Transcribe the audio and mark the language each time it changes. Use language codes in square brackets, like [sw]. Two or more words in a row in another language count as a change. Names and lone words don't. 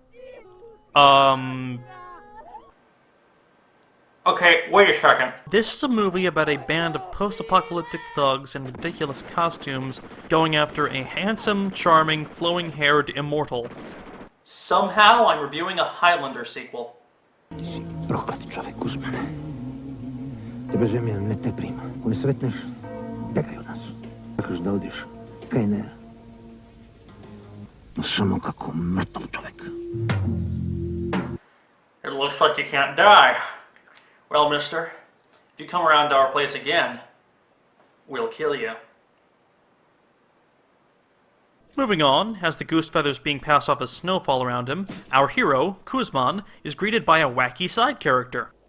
[en] Okay, wait a second. This is a movie about a band of post-apocalyptic thugs in ridiculous costumes going after a handsome, charming, flowing-haired immortal. Somehow, I'm reviewing a Highlander sequel. [mk] Проклят човек, Гузмане. Тебе земя не те прима. Ако не сретнеш, бегай от нас. Чакаш да одиш. Кај не. Но само како мртов човек. [en] It looks like you can't die. Well, mister, if you come around to our place again, we'll kill you. Moving on, as the goose feathers being passed off as snowfall around him, our hero, Kuzman, is greeted by a wacky side character.